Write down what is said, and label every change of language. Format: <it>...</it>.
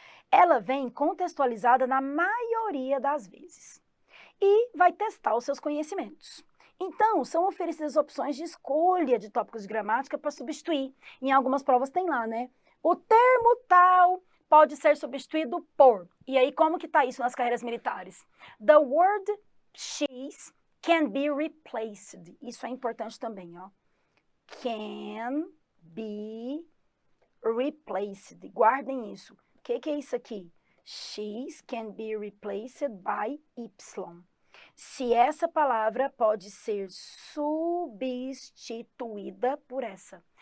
<pt>Ela vem contextualizada na maioria das vezes e vai testar os seus conhecimentos. Então, são oferecidas opções de escolha de tópicos de gramática para substituir. Em algumas provas tem lá, né? O termo tal pode ser substituído por. E aí, como que está isso nas carreiras militares?</pt> <en>The word X can be replaced.</en> <pt>Isso é importante também, ó.</pt> <en>Can be replaced.</en> <pt>Guardem isso. O que é isso aqui?</pt> <en>X can be replaced by Y.</en> <pt>Se essa palavra pode ser substituída por essa.</pt>